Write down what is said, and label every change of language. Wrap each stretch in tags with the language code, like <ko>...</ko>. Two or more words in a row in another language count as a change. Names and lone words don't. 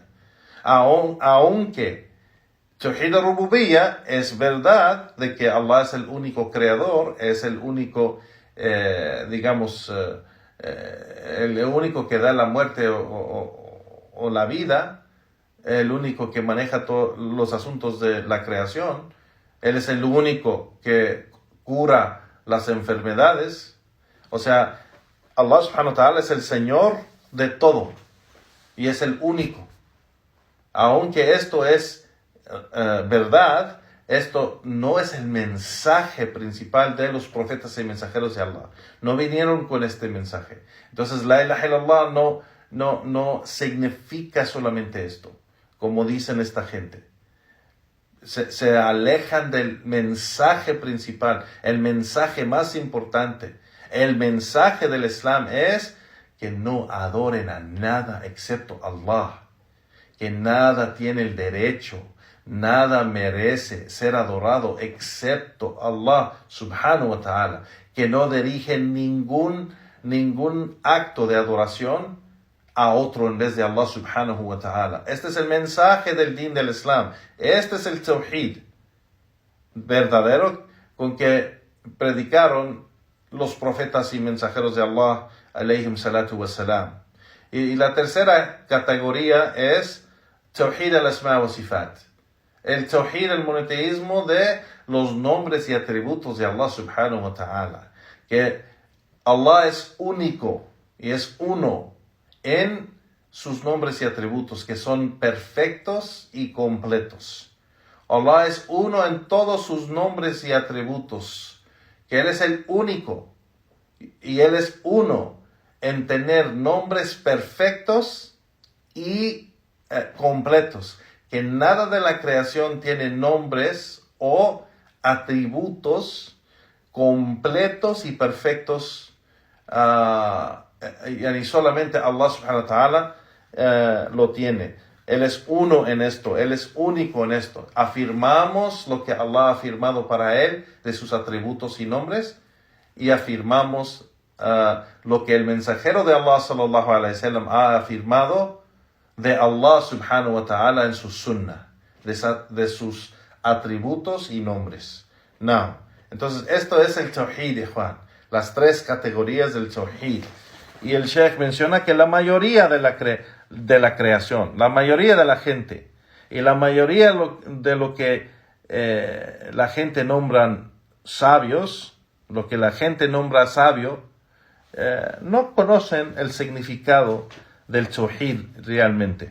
<es>Aunque</es> <ar>توحيد الربوبية</ar> <es>es verdad de que Allah es el único creador, es el único, el único que da la muerte o la vida, el único que maneja todos los asuntos de la creación. Él es el único que cura las enfermedades. O sea, Allah</es> <ar>سبحانه وتعالى</ar> <es>es el Señor de todo y es el único. Aunque esto es verdad, esto no es el mensaje principal de los profetas y mensajeros de Allah. No vinieron con este mensaje. Entonces</es> <ar>لا إله إلا الله</ar> <es>no significa solamente esto, como dicen esta gente. Se alejan del mensaje principal, el mensaje más importante. El mensaje del Islam es que no adoren a nada excepto Allah, que nada tiene el derecho, nada merece ser adorado excepto Allah</es> <ar>سبحانه وتعالى,</ar> <es>que no dirigen ningún acto de adoración a otro en vez de Allah</es> <ar>سبحانه وتعالى.</ar> <es>Este es el mensaje del din del Islam. Este es el Tawhid verdadero con que predicaron los profetas y mensajeros de Allah</es> <ar>عليهم الصلاة والسلام.</ar> <es>Y la tercera categoría es</es> <ar>توحيد الأسماء والصفات.</ar> <es>El Tawhid, el monoteísmo de los nombres y atributos de Allah</es> <ar>سبحانه وتعالى.</ar> <es>Que Allah es único y es uno en sus nombres y atributos, que son perfectos y completos. Allah es uno en todos sus nombres y atributos, que Él es el único, y Él es uno en tener nombres perfectos y completos, que nada de la creación tiene nombres o atributos completos y perfectos, y solamente Allah</es> <ar>سبحانه وتعالى</ar> <es>lo tiene. Él es uno en esto, Él es único en esto. Afirmamos lo que Allah ha afirmado para Él de sus atributos y nombres, y afirmamos lo que el mensajero de Allah</es> <ar>صلى الله عليه وسلم</ar> <es>ha afirmado de Allah</es> <ar>سبحانه وتعالى</ar> <es>en su sunnah, de sus atributos y nombres. Entonces esto es el tawhid, Juan, las tres categorías del tawhid. Y el Sheikh menciona que la mayoría de la creación, la mayoría de la gente, y la mayoría de lo que la gente nombran sabios, lo que la gente nombra sabio, no conocen el significado del tawhid realmente.</es>